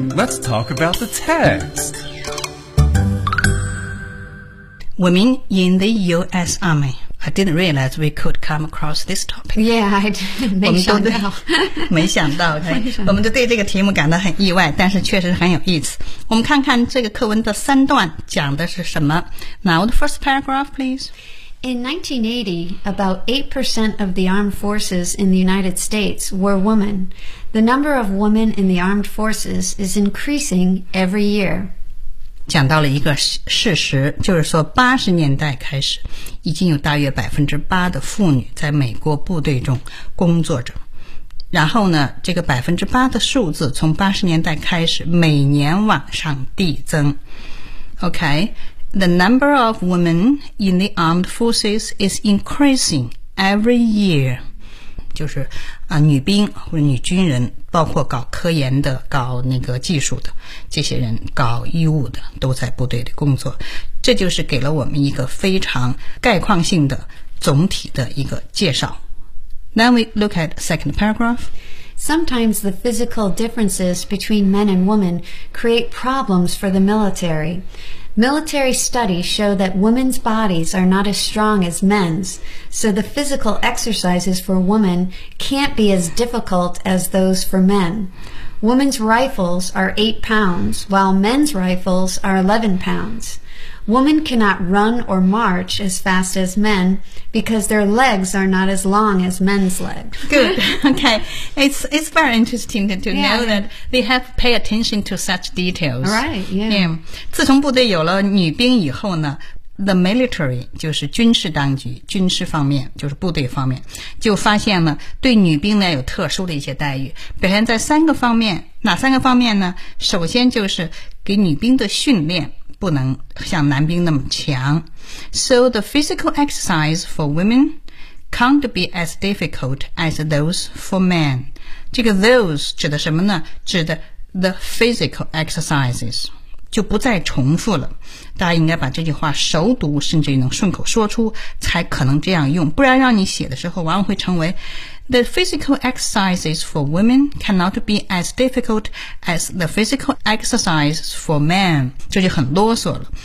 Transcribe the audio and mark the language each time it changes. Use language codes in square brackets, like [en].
[en] Let's talk about the text. Women in the U.S. Army. I didn't realize we could come across this topic. Yeah, I didn't. [zh] 没想到，没想到，对，我们都对这个题目感到很意外，但是确实很有意思。我们看看这个课文的三段讲的是什么。 [en] Now the first paragraph, please. In 1980, about 8% of the armed forces in the United States were women. The number of women in the armed forces is increasing every year. [zh] 讲到了一个事实，就是说80年代开始已经有大约 8% 的妇女在美国部队中工作着，然后呢这个 8% 的数字从80年代开始每年往上递增。 [en] OK, The number of women in the armed forces is increasing every year, [zh] 就是啊，女兵或者女军人，包括搞科研的、搞那个技术的这些人，搞医务的都在部队里工作，这就是给了我们一个非常概况性的总体的一个介绍。 [en] Then we look at the second paragraph. Sometimes the physical differences between men and women create problems for the military. Military studies show that women's bodies are not as strong as men's, so the physical exercises for women can't be as difficult as those for men. Women's rifles are 8 pounds, while men's rifles are 11 pounds. Women cannot run or march as fast as men because their legs are not as long as men's legs. Good. Okay. It's very interesting to know that they have pay attention to such details. Right, yeah. Yeah. [zh] 自从部队有了女兵以后呢， [en] The military, [zh] 就是军事当局，军事方面，就是部队方面，就发现了对女兵呢有特殊的一些待遇，表现在三个方面，哪三个方面呢？首先就是给女兵的训练不能像男兵那么强。 [en] So the physical exercise for women can't be as difficult as those for men. [zh] 这个 those 指的什么呢？指的 [en] the physical exercises. [zh] 就不再重复了，大家应该把这句话熟读，甚至能顺口说出才可能这样用，不然让你写的时候往往会成为 [en] The physical exercises for women cannot be as difficult as the physical exercises for men, [zh] 这就很啰嗦了。